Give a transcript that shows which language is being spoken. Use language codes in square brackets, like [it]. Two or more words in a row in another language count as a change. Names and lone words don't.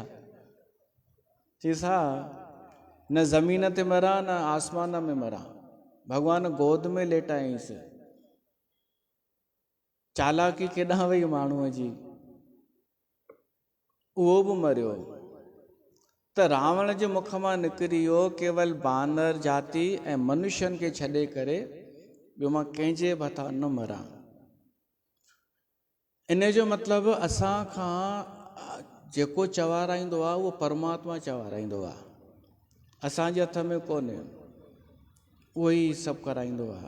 [sd] चईसि हा, न ज़मीन ते मरां न आसमान में मरां। भॻवान गोद में लेटायईंसि। चालाकी केॾांहुं वई माण्हूअ जी, उहो बि मरियो। त रावण जे मुख मां निकिरी वियो केवल बानर जाति ऐं मनुष्यनि खे छॾे करे, ॿियो मां कंहिंजे बि हथां न मरां। इन जो मतिलबु असां खां जेको चवाराईंदो आहे उहो परमात्मा चवाराईंदो आहे, असांजे हथ में कोन्हे। उहो ई सभु कराईंदो आहे।